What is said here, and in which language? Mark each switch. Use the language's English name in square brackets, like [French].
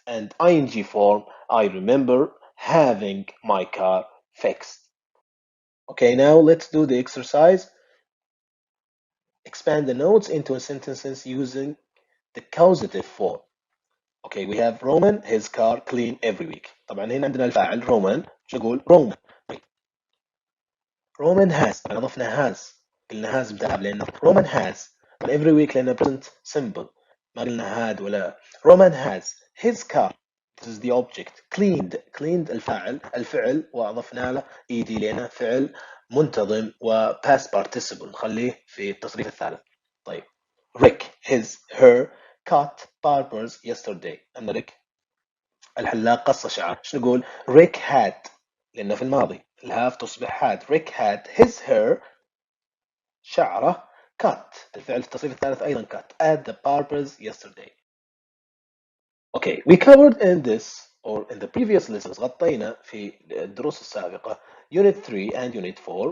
[English] And ing form, I remember having my car fixed. Okay, now let's do the exercise. Expand the notes into sentences using the causative form. Okay, we have Roman, his car clean every week. [Arabic] طبعا هنا عندنا الفاعل رومان، شو نقول؟ رومان. رومان has، طبعا أضفنا has، قلنا has بتلعب لأنه رومان has. طبعا every week لأنه present simple، ما قلنا had ولا. [English] Roman has his car. This is the object. [Arabic] cleaned الفعل وأضفنا له ed لأنه فعل منتظم و past participle، نخليه في التصريف الثالث. [English] طيب Rick his her cut barbers yesterday. [Arabic] أن ريك الحلاق قص شعره. شو نقول؟ Rick had لأنه في الماضي، الهاف تصبح had. [English] Rick had his hair شعره cut، [Arabic] الفعل في التصريف الثالث أيضا [English] cut at the barbers yesterday. Okay, we covered in this or in the previous lessons [Arabic] غطينا في الدروس السابقة [English] Unit 3 and Unit 4.